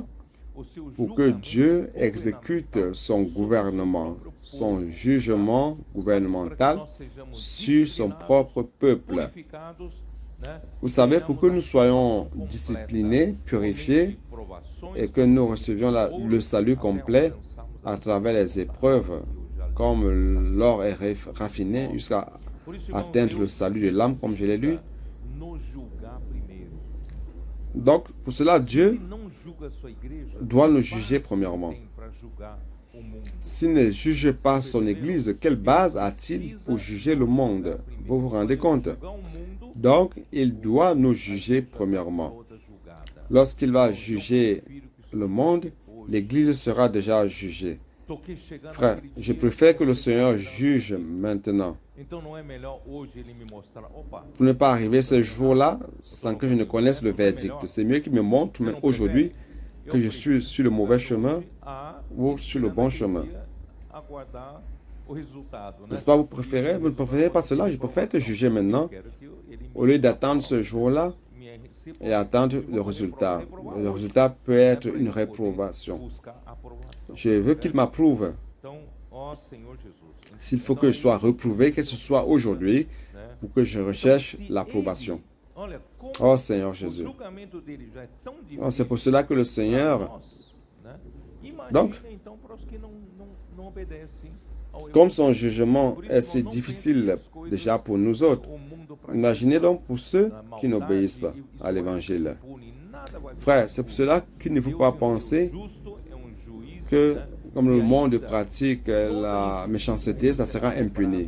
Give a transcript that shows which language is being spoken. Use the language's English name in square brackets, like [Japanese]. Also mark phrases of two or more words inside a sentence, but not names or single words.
[French] Pour que Dieu exécute son gouvernement, son jugement gouvernemental sur son propre peuple. Vous savez, pour que nous soyons disciplinés, purifiés et que nous recevions le salut complet à travers les épreuves comme l'or est raffiné jusqu'à [Portuguese] Por isso, irmãos, [French] atteindre le [Portuguese] Deus [French] salut de l'âme, comme je l'ai lu. [Portuguese] precisa nos julgar primeiro. [French] Donc, pour cela, [Portuguese] Se [French] Dieu [Portuguese] ele não julga a sua igreja, [French] doit nous [Portuguese] que [French] juger [Portuguese] base [French] premièrement. [Portuguese] tem para julgar o mundo? [French] S'il ne juge pas son Église, quelle base a-t-il pour juger le monde? Vous vous rendez compte? [Portuguese] Julgar o mundo, [French] Donc, il doit nous juger premièrement. [Portuguese] toda julgada. [French] Lorsqu'il va juger le monde, l'Église sera déjà jugée. [Portuguese] Tô aqui chegando [French] Frère, [Portuguese] naquele [French] je [Portuguese] dia, [French] préfère que le Seigneur juge maintenant. [Portuguese] Então não é melhor hoje ele me mostrar, opa, [French] Pour ne pas arriver ce jour-là sans que je ne connaisse le verdict. C'est mieux qu'il me montre mais aujourd'hui que je suis sur le mauvais chemin [Portuguese] a [French] ou sur le bon chemin. [Portuguese] aguardar o resultado, né? [French] N'est-ce pas, vous ne préférez pas cela? Je préfère te juger maintenant [Portuguese] Quero que ele [French] au lieu d'attendre ce jour-là [Portuguese] me [French] et attendre le résultat. Le résultat peut être une réprobation. [Portuguese] buscar a aprovação. [French] Je veux qu'il m'approuve. [Portuguese] Então, ó Senhor Jesus, [French] S'il faut que je sois reprouvé, que ce soit aujourd'hui, [Portuguese] né? [French] pour que je recherche l'approbation. [Portuguese] Olha, como [French] Oh Seigneur [Portuguese] o [French] Jésus. [Portuguese] julgamento dele já é tão [French] Oh, [Portuguese] difícil [French] c'est pour cela que le [Portuguese] para [French] Seigneur, [Portuguese] nós, né? Imagina [French] Donc, [Portuguese] então para os que não obedecem ao [French] comme son jugement est si difficile déjà pour nous autres, imaginez donc pour ceux qui n'obéissent pas à l'Évangile. Frère, c'est pour cela qu'il ne faut pas penser que, comme le monde pratique la méchanceté, ça sera impuni.